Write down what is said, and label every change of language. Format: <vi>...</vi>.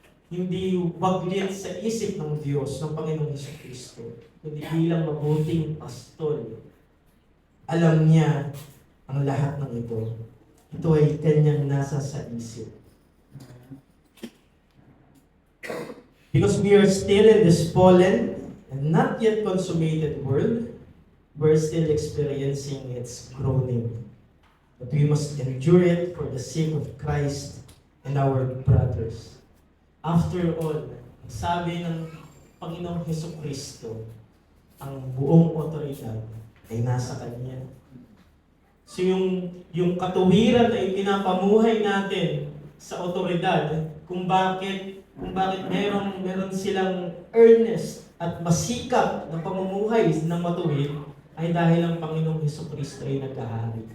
<tl>hindi waglit sa isip ng Diyos, ng Panginoong Jesucristo, kundi bilang mabuting pastol. Alam niya ang lahat ng ito. Ito ay kanyang nasa sa isip.</tl> <en>Because we are still in this fallen and not yet consummated world, we're still experiencing its groaning. But we must endure it for the sake of Christ and our brothers. After all,</en> <tl>sabi ng Panginoong Jesucristo, ang buong otoridad ay nasa Kanya. So yung katuwiran ay pinapamuhay natin sa otoridad, kung bakit meron silang earnest at masikap na pamumuhay ng matuwid, ay dahil ang Panginoong Jesucristo ay naghahari.</tl>